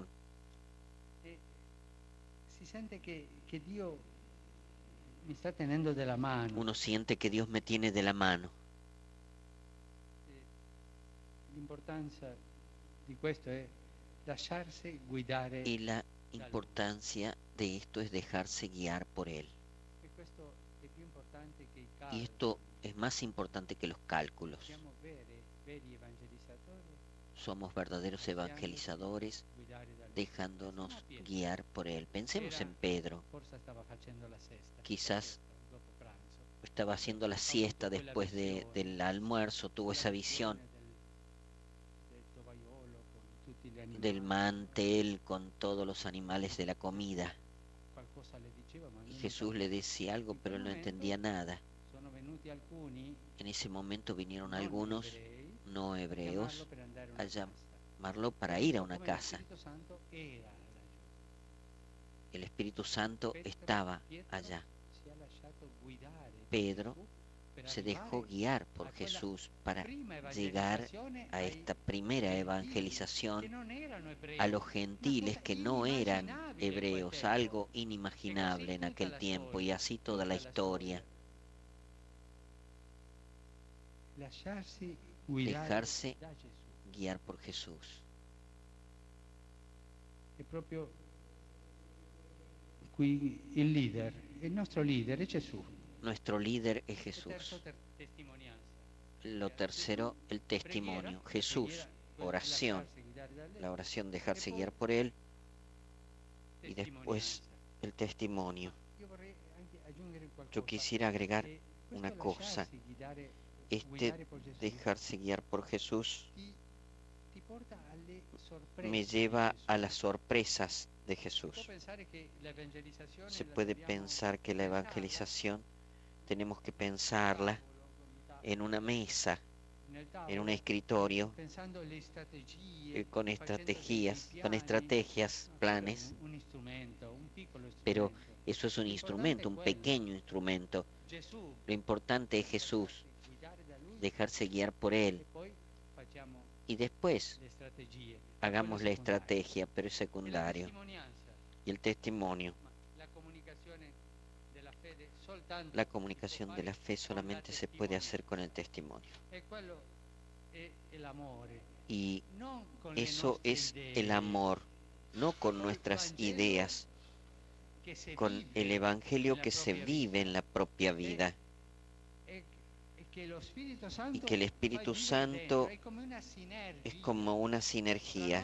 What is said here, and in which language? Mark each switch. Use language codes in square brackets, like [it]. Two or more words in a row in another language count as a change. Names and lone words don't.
[it] E si sente che Dio mi sta tenendo della mano. [es] Uno siente que Dios me tiene de la mano. [it] L'importanza di questo è lasciarsi guidare. [es] Y la importancia de esto es dejarse guiar por Él. [it] E questo è più importante che i [es] Y [it] calcoli. [es] esto es más importante que los cálculos. [it] Siamo veri evangelizzatori, [es] Somos verdaderos evangelizadores, [it] guidare dal [es] dejándonos [it] Pensiamo a Pietro. [es] guiar por Él. Pensemos [it] Era- [es] en Pedro. [it] Forse stava facendo la sesta. [es] Quizás [it] dopo pranzo. [es] estaba haciendo la siesta después del almuerzo, tuvo esa visión [it] Del tovagliolo con tutti gli animali. [es] del mantel con todos los animales de la comida. [it] Qualcosa le diceva, ma [es] Y [it] non [es] Jesús le decía algo, pero él no entendía nada. [it] sono venuti alcuni [es] En ese momento vinieron [it] non [es] algunos [it] ebrei, [es] no [it] a [es] hebreos [it] chiamarlo per andare a [es] a [it] una casa. [es] llamarlo para ir a una [it] Come [es] casa. [it] Lo Spirito Santo era laggiù. [es] El Espíritu Santo estaba allá. [it] Si è lasciato guidare da [es] Pedro [it] Gesù per [es] se [it] arrivare [es] dejó guiar por [it] a quella [es] Jesús para [it] prima [es] llegar [it] evangelizzazione [es] a [it] ai [es] esta primera [it] gentili, [es] evangelización [it] che non erano ebrei. [es] a los gentiles que no eran [it] Inimmaginabile [es] hebreos, [it] quel tempo. [es] algo inimaginable en aquel tiempo y así toda la historia. [it] Lasciarsi guidare [es] Dejarse [it] da Gesù. [es] guiar por Jesús. [it] È proprio qui il nostro leader è Gesù. [es] Nuestro líder es [it] E [es] Jesús. [it] terzo, testimonianza. [es] Lo tercero, el testimonio. Jesús, oración. [it] Lasciarsi guidare da Lui. [es] La oración, dejarse guiar por Él. Y después, el testimonio. [it] Io vorrei anche aggiungere qualcosa. [es] Yo quisiera agregar [it] Questo [es] una cosa. [it] lasciarsi guidare por Gesù [es] Dejarse guiar por Jesús [it] ti porta alle sorprese [es] me [it] di [es] lleva [it] Gesù. [es] a las sorpresas de [it] Si può [es] Jesús. [it] pensare che l'evangelizzazione [es] Se [it] la [es] puede [it] dobbiamo [es] pensar que la [it] pensarla [es] evangelización tenemos que pensarla en una mesa, [it] nel [es] en [it] tavolo, [es] un escritorio, [it] pensando alle strategie, [es] con [it] facendo [es] estrategias, [it] ma quello è [es] planes, [it] un strumento, un piccolo [es] pero [it] strumento. [es] eso es un [it] Lo [es] instrumento, un [it] importante è quello. [es] pequeño instrumento. [it] Gesù, [es] Lo importante es Jesús, [it] guidare da lui [es] dejarse guiar por [it] e [es] Él [it] poi facciamo [es] y después [it] le strategie. [es] hagamos la [it] Quello secondario. [es] estrategia, pero es [it] E la [es] secundario. [it] testimonianza, [es] Y el testimonio, [it] ma la comunicazione della fede soltanto [es] la [it] si può [es] comunicación de [it] fare [es] la fe [it] con la [es] solamente se puede hacer con el [it] testimonianza. [es] testimonio. [it] E quello è l'amore. [es] Y [it] Non con le [es] eso [it] nostre [es] es [it] idee, [es] el amor, no con [it] col [es] nuestras [it] Vangelo [es] ideas, [it] che se [es] con [it] vive [es] el Evangelio [it] nella [es] que se [it] propria [es] vive [it] vita. [es] en la propia vida. [it] E che lo Spirito Santo [es] Y que el Espíritu [it] fa vivere [es] Santo [it] dentro. È come una sinergia [es] es como una [it] tra [es] sinergia